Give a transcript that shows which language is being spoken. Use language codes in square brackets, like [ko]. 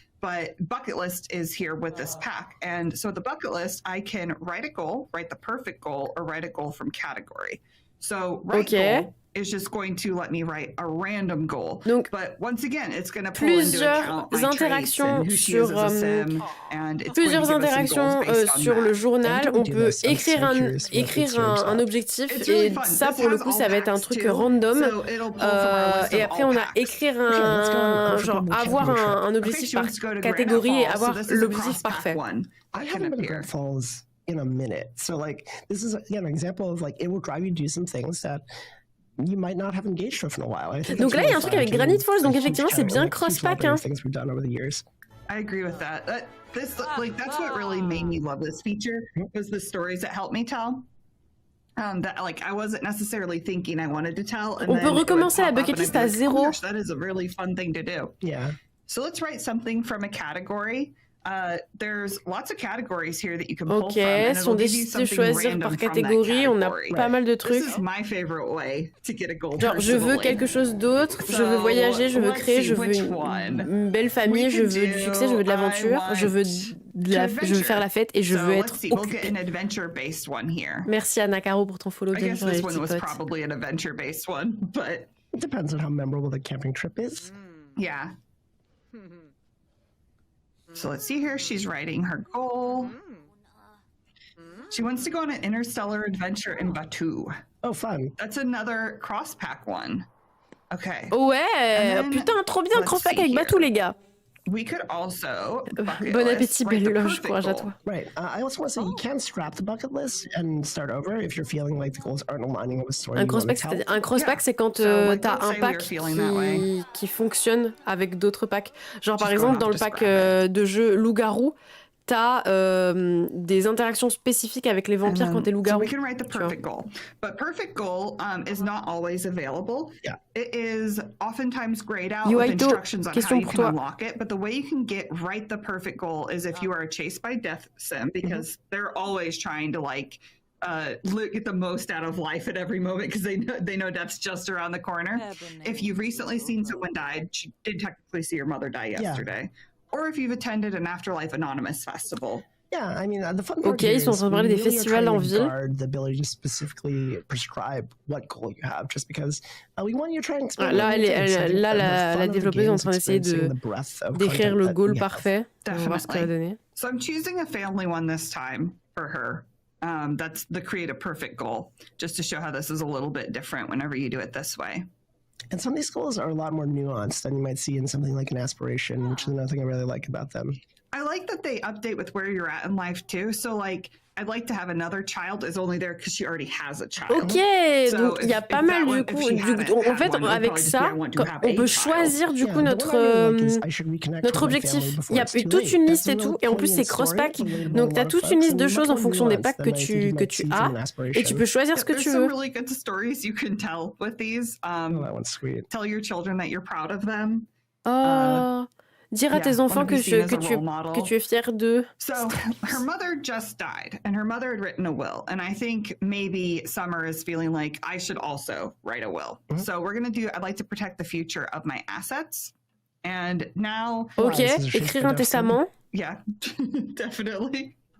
[en] But bucket list is here with this pack. And so the bucket list, I can write a goal, write the perfect goal, or write a goal from category. So write Ok. goal is just going to let me write a random goal. [fr] Donc, [en] but once again, it's going to pull into account my traits and who she is as a sim, and it's going to give us some interactions goals based on [fr] sur le [en] that. [fr] journal. On peut écrire un objectif et ça, pour le coup, ça va être un truc random. Et après, on a écrire genre avoir un objectif par catégorie et avoir l'objectif parfait. [en] I haven't been to Great Falls in a minute. So like this is again an example of like it will drive you to do some things that you might not have engaged with in a while. [fr] Donc là, il y a un truc avec Granite Falls, donc effectivement, c'est bien cross-pack. Hein. [en] I agree with that. That's what really made me love this feature was the stories that helped me tell. That like I wasn't necessarily thinking I wanted to tell. And [fr] on peut recommencer la bucket list à 0. [en] Oh gosh, that is a really fun thing to do. Yeah. So let's write something from a category. There's lots of categories here that you can pull from, and [fr] sont décidés de choisir par catégorie. On a pas mal de trucs. [en] This is my favorite way to get a goal. [fr] Genre, je veux quelque chose d'autre, je veux voyager, je veux créer, je veux une belle famille, je veux du succès, je veux de l'aventure, je veux faire la fête et je veux être occupée. Merci à Nakaro pour ton follow. [en] I guess this one was probably an adventure-based one, but it depends on how memorable the camping trip is. Yeah. So let's see here. She's writing her goal. She wants to go on an interstellar adventure in Batu. Oh, fun. That's another cross-pack one. Okay. [fr] Ouais, putain, trop bien, cross-pack avec Batu, les gars. [en] We could also [fr] bon appétit, belle loge, courage à toi. [en] Right. I also want to say you can scrap the bucket list and start over if you're feeling like the goals aren't aligning with the story. [fr] Un cross-pack, c'est quand t'as un pack qui fonctionne avec d'autres packs. Genre par exemple dans le pack de jeu loup-garou, t'as des interactions spécifiques avec les vampires quand t'es loup-garou. [en] So we can write the perfect goal, but perfect goal is not always available. Yeah. It is oftentimes grayed out with instructions on how you can unlock it. But the way you can write the perfect goal is if you are a chase by death sim, because they're always trying to like get the most out of life at every moment because they know death's just around the corner. If you've recently seen someone die, you did technically see your mother die yesterday. Yeah. Or if you've attended an Afterlife Anonymous festival. Yeah, I mean, the fun part [fr] ok, ils sont en train de parler des festivals en ville. [en] The ability to specifically prescribe what goal you have, just because we want you to try and explain. [fr] Là, la développeuse est en train d'essayer d'écrire le goal parfait. On va voir ce qu'elle va donner. [en] So I'm choosing a family one this time for her. That's the create a perfect goal, just to show how this is a little bit different whenever you do it this way. And some of these goals are a lot more nuanced than you might see in something like an aspiration, which is another thing I really like about them. I like that they update with where you're at in life too. So like, I'd like to have another child is only there because she already has a child. [fr] Ok, so donc il y a pas mal du coup. En fait, avec ça, on peut choisir du coup notre objectif. Il y a toute une liste et tout, et en plus c'est cross-pack. Donc tu as toute une liste de choses en fonction des packs que tu as, et tu peux choisir ce que tu veux. [en] There's some really good stories you can tell with these. Oh, that one's sweet. Tell your children that you're proud of them. [fr] Dire à tes enfants que tu es fier d'eux. [en] So her mother just died, and her mother had written a will, and I think maybe Summer is feeling like I should also write a will. So we're gonna I'd like to protect the future of my assets, and now. [fr] Ok, écrire un testament. [en] Yeah, definitely.